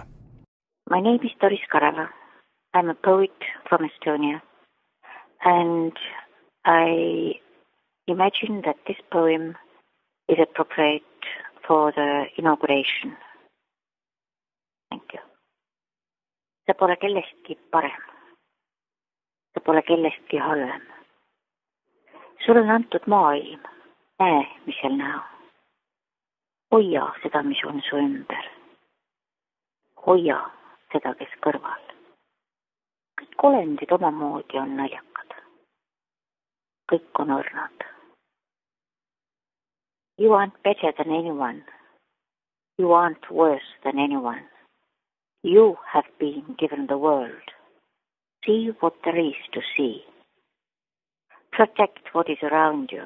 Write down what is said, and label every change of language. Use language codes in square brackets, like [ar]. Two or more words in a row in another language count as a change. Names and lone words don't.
[en] My name is Doris Karava. I'm a poet from Estonia. And I imagine that this poem is appropriate for the inauguration. Thank you. [et] Sa pole kellestki parem. Sa pole kellestki halvem. Sulle on antud maailm. Näe, mis seal näo. Hoia seda, mis on su ümber. Hoia seda, kes kõrval. Kõik olendid omamoodi on naljakad. Kõik on õrnad. [en] You aren't better than anyone. You aren't worse than anyone. You have been given the world. See what there is to see. Protect what is around you.